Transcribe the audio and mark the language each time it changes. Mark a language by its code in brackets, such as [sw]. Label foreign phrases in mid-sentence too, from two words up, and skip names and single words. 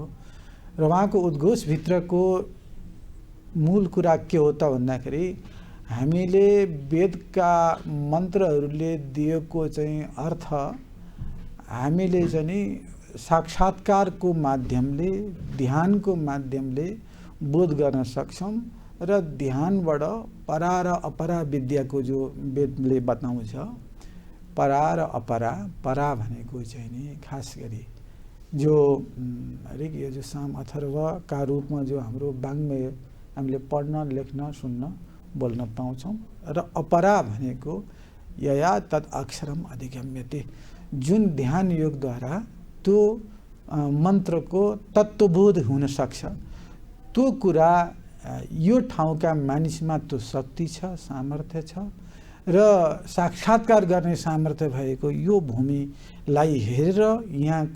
[ne] र उहाँको उद्घोषभित्रको मूल कुरा के हो त भन्दाखेरि हामीले वेदका मन्त्रहरूले दिएको चाहिँ अर्थ हामीले चाहिँ साक्षात्कारको माध्यमले, ध्यानको माध्यमले बोध गर्न सक्छौँ र ध्यानबाट परा र अपरा विद्याको जो वेदले बताउँछ, परा र अपरा, परा भनेको चाहिँ नि खास गरी जो ऋग यजुः साम अथर्वका रूपमा जो हाम्रो वाङ्मय हामीले पढ्न, लेख्न, सुन्न, बोल्न पाउँछौँ र अपरा भनेको [sa] यया तत् अक्षरम अधिगम्यते, [ne] जुन ध्यान योगद्वारा त्यो मन्त्रको तत्त्वबोध हुन सक्छ, त्यो कुरा यो ठाउँका मानिसमा त्यो शक्ति छ, सामर्थ्य छ र साक्षात्कार गर्ने सामर्थ्य भएको यो भूमिलाई हेरेर यहाँको